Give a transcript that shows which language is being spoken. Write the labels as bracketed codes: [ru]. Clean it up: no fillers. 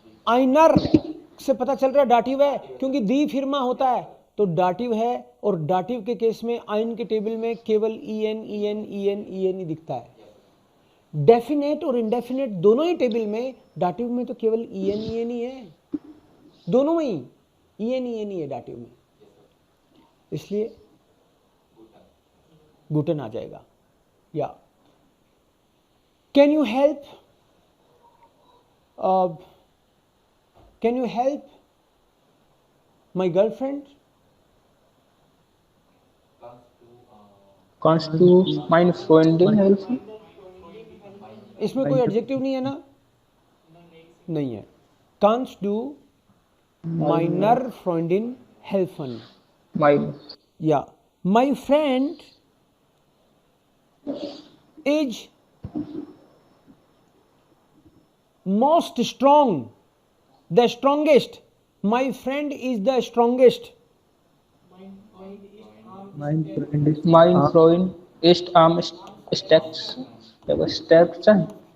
[hi] आइनर से पता चल रहा है डाटिव है, क्योंकि दी फिरमा होता है तो डाटिव है, और डाटिव के केस में आइन के टेबल में केवल E N E N E N E N ही दिखता है। डेफिनेट और इंडेफिनेट दोनों ही टेबल में, डाटिव में तो केवल ई एन ही है, दोनों में ही ई एन ही है डाटिव में, इसलिए गुटन आ जाएगा। [en] या can you help, can you help my girlfriend? [de] kannst du meine Freundin helfen? [hi] इसमें कोई एडजेक्टिव नहीं है ना? नहीं है। [de] Kannst du meiner Freundin helfen? Mein, [en] Yeah. My friend is most strong, the strongest. My friend is the strongest. [de] Mein Freund ist mein Freund ist am stärksten.